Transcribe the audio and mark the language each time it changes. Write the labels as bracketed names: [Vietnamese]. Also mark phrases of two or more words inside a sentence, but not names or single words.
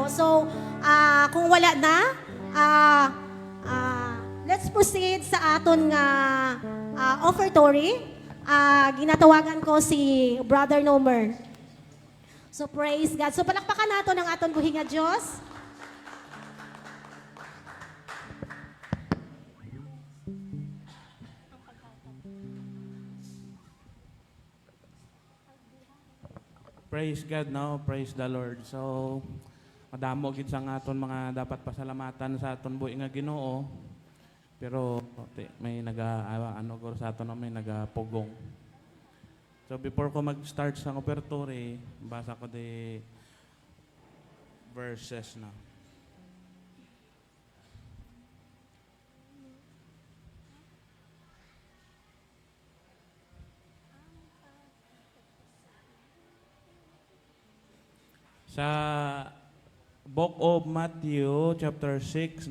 [Hiligaynon] So kung wala na, [English] let's proceed [Hiligaynon] sa aton nga offertory. Ginatawagan ko si Brother Nomer. [English] So praise God. [Hiligaynon] So palakpakan nato ng aton buhi nga Diyos. [English] Praise God, no? Praise the Lord. [Hiligaynon] So, madamo gid sa aton mga dapat pasalamatan sa aton buhi nga Ginoo. Pero may sa aton may nagapugong. [English] So before [Hiligaynon] ko mag-start sa offertory, basa ko [English] the verses [Hiligaynon] na. Sa Book of Matthew, chapter 6,